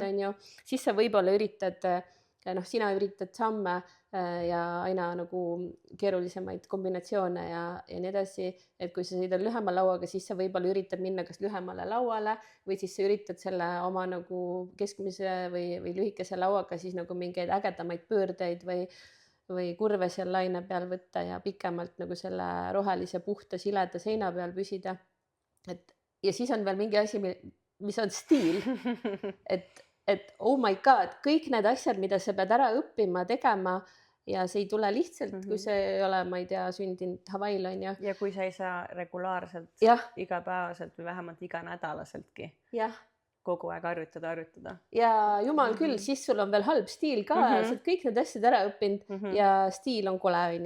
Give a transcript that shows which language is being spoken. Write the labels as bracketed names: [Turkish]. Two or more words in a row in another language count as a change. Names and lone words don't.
[Estonian] on ju, siis sa võib-olla üritad, sina üritad samme ja aina nagu keerulisemaid kombinatsioone ja nii edasi, et kui sa sõidad lühema lauaga, siis sa võib-olla üritad minna kas lühemale lauale või siis sa üritad selle oma nagu keskmise või lühikese lauaga siis nagu mingeid ägedamaid pöördeid või kurve seal laine peal võtta ja pikemalt nagu selle rohelise puhta sileda seina peal püsida. Ja siis on veel mingi asi, mis on stiil, et [English] oh my god, [Estonian] kõik need asjad, mida sa pead ära õppima, tegema ja see ei tule lihtsalt, kui see ei ole, ma ei tea, sündinud Hawaii'l on ju. Ja kui sa ei saa regulaarselt, igapäevaselt või vähemalt iganädalaseltki kogu aeg harjutada. Ja jumal küll, siis sul on veel halb stiil ka, sa oled kõik need asjad ära õppinud ja stiil on kole on ju.